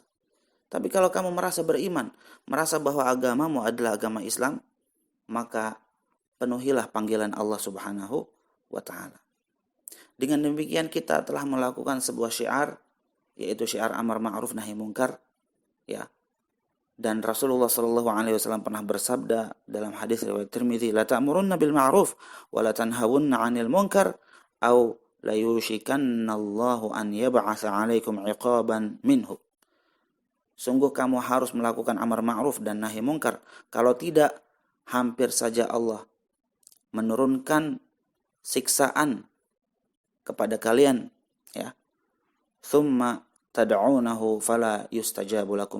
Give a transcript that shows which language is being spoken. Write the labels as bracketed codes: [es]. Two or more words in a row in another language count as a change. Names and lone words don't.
[id] Tapi kalau kamu merasa beriman, merasa bahwa agamamu adalah agama Islam, maka penuhilah panggilan Allah [ar] سبحانه وتعالى. [id] Dengan demikian kita telah melakukan sebuah syiar, yaitu syiar amar ma'ruf nahi mungkar, ya. Dan Rasulullah [ar] صلى الله عليه وسلم [id] pernah bersabda dalam hadis riwayat Tirmidzi, [ar] لتأمرن بالمعروف ولتنهون عن المنكر أو ليوشكن الله أن يبعث عليكم عقابا منه. [id] Sungguh kamu harus melakukan amar ma'ruf dan nahi mungkar. Kalau tidak, hampir saja Allah menurunkan siksaan kepada kalian, ya. [ar] ثم تدعونه فلا يستجاب لكم.